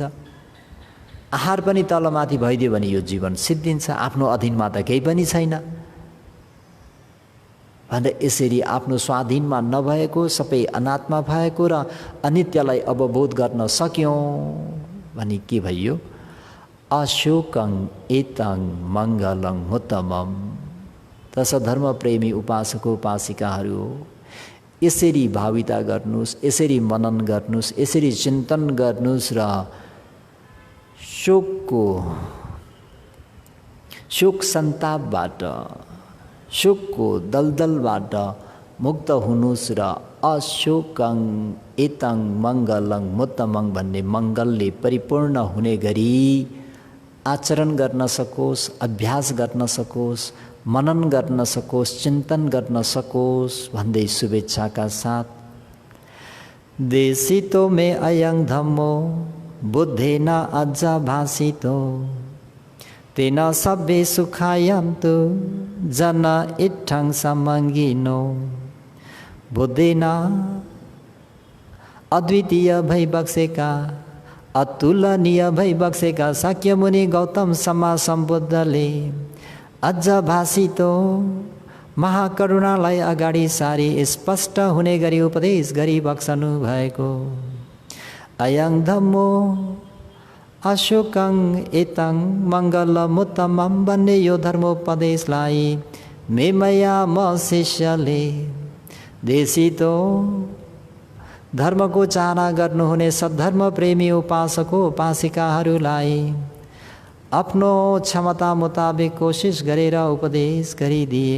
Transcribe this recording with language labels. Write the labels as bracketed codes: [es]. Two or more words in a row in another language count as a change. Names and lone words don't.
[ne] आहार पनि तलमाथि भइदियो भने यो जीवन सिद्धिन्छ। आफ्नो अधीनमा त केही पनि छैन भन्दा यसरी आफ्नो स्वाधीनमा नभएको, सबै अनात्मा भएको र अनित्यलाई अवबोध गर्न सक्यौँ भने के भयो? [pi] अशोकं एतं मङ्गलं उत्तमम्। [ne] तस धर्मप्रेमी उपासक उपासिकाहरू यसरी भाविता गर्नुस्, यसरी मनन गर्नुस्, यसरी चिन्तन गर्नुस् र शोक सन्तापबाट, शोकको दलदलबाट मुक्त हुनुस् र [pi] अशोकं एतं मङ्गलं उत्तमं [ne] भन्ने मङ्गलले परिपूर्ण हुने गरी आचरण गर्न सकोस्, अभ्यास गर्न सकोस्, मनन गर्न सकोस्, चिन्तन गर्न सकोस् भन्दै शुभेच्छाका साथ [pi] देशितो मे अयं धम्मो बुद्धेन अज्ज भासितो तेन सब्बे सुखायन्तु जन इत्थं समङ्गिनो। [ne] बुद्धेन अद्वितीय भई बक्सेका, अतुलनीय भई बक्सेका शाक्यमुनि गौतम सम्मा सम्बुद्धले अझ भाषितो महाकरुणालाई अगाडि सारी स्पष्ट हुने गरी उपदेश गरी बक्सनु भएको [pi] अयं धम्मो अशोकं एतं मङ्गलमुत्तमं [ne] भन्ने यो धर्मोपदेशलाई मेमया म शिष्यले देशितो धर्मको चाहना गर्नुहुने सद्धर्म प्रेमी उपासक उपासिकाहरूलाई आफ्नो क्षमता मुताबिक कोशिश गरेर उपदेश गरिदिए।